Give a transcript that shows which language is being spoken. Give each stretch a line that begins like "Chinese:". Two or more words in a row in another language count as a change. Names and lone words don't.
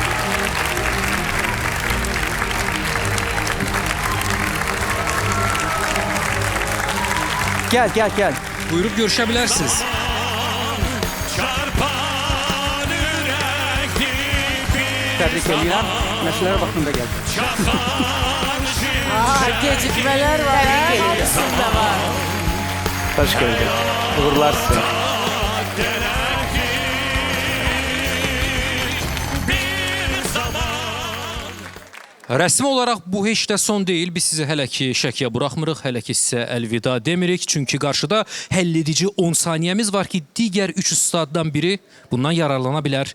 Turkish: Gel gel gel.
Azerbaijani: Buyurub görüşə bilərsiniz. Çarpan ürəkli bir Tebrik edirəm. Məşqlərə vaxtında gəl.
Turkish: Gecikmeler var. Tebrik ediyorum. Hepsinde var. Hoş geldin. Uğurlar size.
Azerbaijani: Rəsmi olaraq bu heç də son deyil. Biz sizi hələ ki şəkiyə buraxmırıq, hələ ki sizə əlvida demirik. Çünki qarşıda həlledici 10 saniyəmiz var ki, digər 3 ustaddan biri bundan yararlana bilər.